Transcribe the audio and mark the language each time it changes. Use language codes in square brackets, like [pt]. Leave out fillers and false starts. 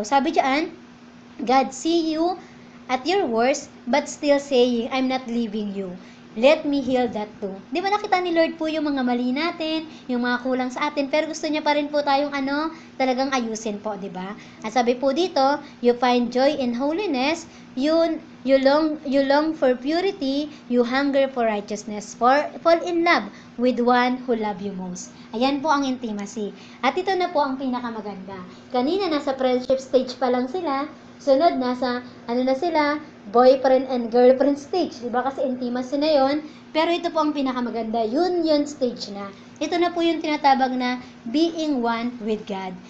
[tl] Sabi diyan, [en] God see you at your worst, but still saying, I'm not leaving you. Let me heal that too. [tl] Di ba nakita ni Lord po yung mga mali natin, yung mga kulang sa atin, pero gusto niya pa rin po tayong talagang ayusin po, di ba? At sabi po dito, [en] you find joy in holiness, you long for purity, you hunger for righteousness, fall in love with one who love you most. [tl] Ayan po ang intimacy. At ito na po ang pinakamaganda. Kanina nasa friendship stage pa lang sila, sunod nasa na sila, boyfriend and girlfriend stage, di ba? Kasi intimacy na yon. Pero ito po ang pinakamaganda, union stage na. Ito na po yung tinatabag na [en] being one with God.